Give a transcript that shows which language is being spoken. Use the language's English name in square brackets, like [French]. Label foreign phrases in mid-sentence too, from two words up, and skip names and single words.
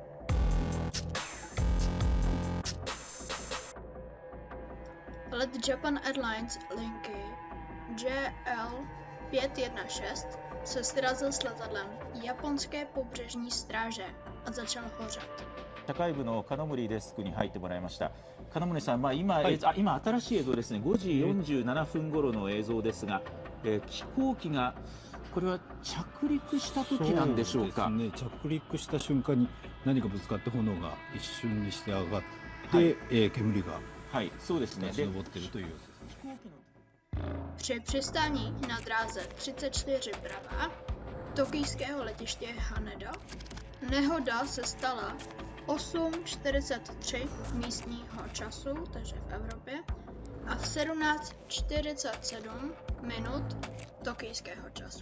[Czech] Let Japan Airlines linky JL516 se srazil s letadlem japonské pobřežní stráže a začal hořet. [Japanese] 社会部の金森デスクに入ってもらいました。金森さん、今、はい今新しい映像ですね。5時47分頃の映像ですが、飛行機がこれは着陸した時なんでしょうか。そうですね、着陸した瞬間に何かぶつかって炎が一瞬にして上がって、はい煙がはい、そうですね。立ち上っているという様子です。 [Czech] Při přistání na dráze 34 Brava tokijského letiště Haneda nehoda se stala 8:43 místního času, takže v Evropě, a v 17:47 minut tokijského času.